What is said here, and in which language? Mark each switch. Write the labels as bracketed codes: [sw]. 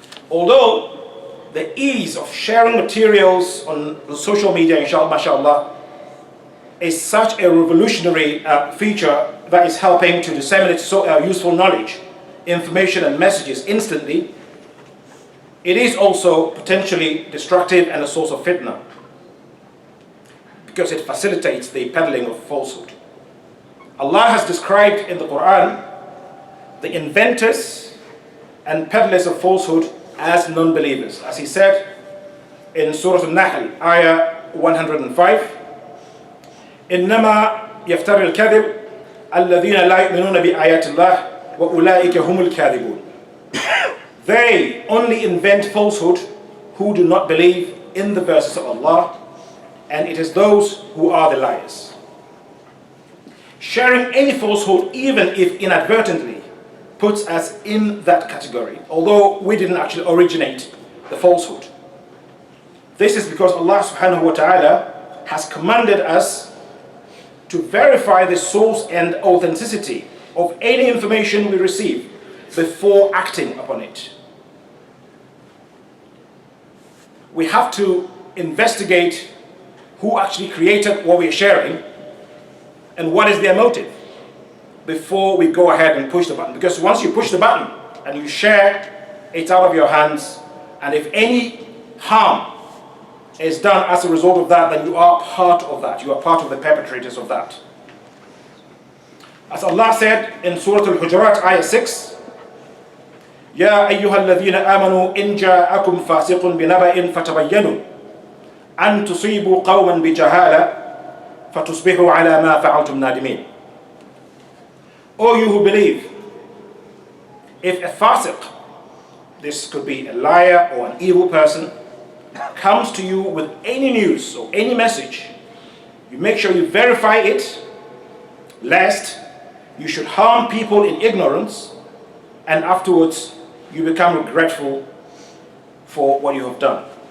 [en] Although the ease of sharing materials on social media, mashallah, is such a revolutionary feature that is helping to disseminate useful knowledge, information and messages instantly, it is also potentially destructive and a source of fitna because it facilitates the peddling of falsehood. Allah has described in the Quran the inventors and peddlers of falsehood as non-believers. As he said in Surah Al-Nahl, ayah 105, [ar] إنما يفتري الكذب الذين لا يؤمنون بآيات الله وأولئك هم الكاذبون. [en] They only invent falsehood who do not believe in the verses of Allah, and it is those who are the liars. Sharing any falsehood, even if inadvertently, puts us in that category, although we didn't actually originate the falsehood. This is because Allah subhanahu wa ta'ala has commanded us to verify the source and authenticity of any information we receive before acting upon it. We have to investigate who actually created what we're sharing and what is their motive before we go ahead and push the button. Because once you push the button and you share, it's out of your hands, and if any harm is done as a result of that, then you are part of that. You are part of the perpetrators of that. As Allah said in Surah Al-Hujurat, ayah 6, [ar] يَا أَيُّهَا الَّذِينَ آمَنُوا إِنْ جَاءَكُمْ فَاسِقٌ بِنَبَإٍ فَتَبَيَّنُوا أَن تُصِيبُوا قَوْمًا بِجَهَالَةٍ فَتُصْبِحُوا عَلَى مَا فَعَلْتُمْ نَادِمِينَ. [en] O you who believe, if a fasiq, this could be a liar or an evil person, comes to you with any news or any message, you make sure you verify it, lest you should harm people in ignorance and afterwards you become regretful for what you have done.